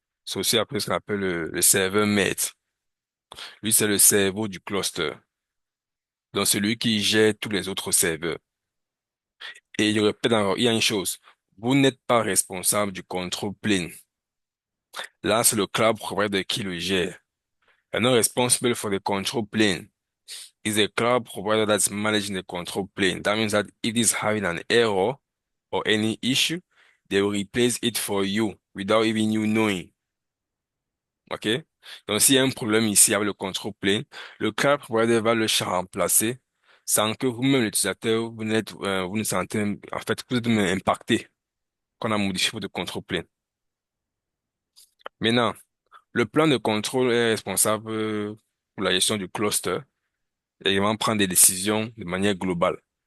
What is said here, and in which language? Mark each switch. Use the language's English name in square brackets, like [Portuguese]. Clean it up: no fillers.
[French] C'est aussi appelé ce qu'on appelle le serveur maître. Lui, c'est le cerveau du cluster. Donc celui qui gère tous les autres serveurs. Et il répète encore, il y a une chose. Vous n'êtes pas responsable du control plane. Là, c'est le cloud provider qui le gère. [English] You're not responsible for the control plane. It's a cloud provider that's managing the control plane. That means that if it's having an error or any issue, they will replace it for you without even you knowing. OK? [French] Donc, s'il y a un problème ici avec le control plane, le cloud provider va le remplacer sans que vous-même, l'utilisateur, vous ne sentez, en fait, que vous êtes même impacté quand on a modifié votre control plane. Maintenant, le plan de contrôle est responsable pour la gestion du cluster et également prendre des décisions de manière globale.